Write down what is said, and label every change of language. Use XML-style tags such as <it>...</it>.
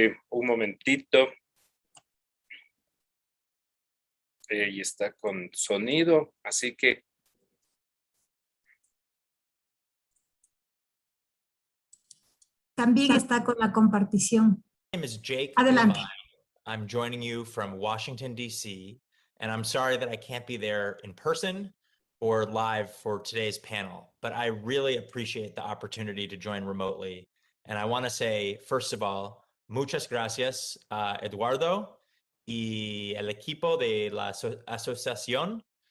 <es>Un momentito. Y está con sonido, así que... También está con la compartición.</es> <en>My name is Jake</en> <es>Adelante.</es> <en>Levine. I'm joining you from Washington, D.C., and I'm sorry that I can't be there in person or live for today's panel, but I really appreciate the opportunity to join remotely. And I want to say, first of all,</en> <es>muchas gracias, Eduardo y el equipo de la asociación.</es>